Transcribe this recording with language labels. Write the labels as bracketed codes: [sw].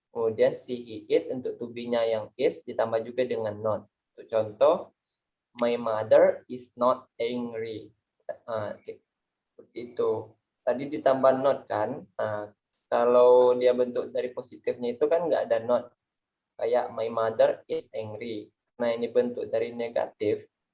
[id] Kemudian she, he, it untuk to be-nya yang is ditambah juga dengan not. Untuk contoh [en] my mother is not angry. [id] Seperti itu. Tadi ditambah not kan. Nah, kalau dia bentuk dari positifnya itu kan nggak ada not. Kayak [en] my mother is angry. [id] Nah, ini bentuk dari negatif.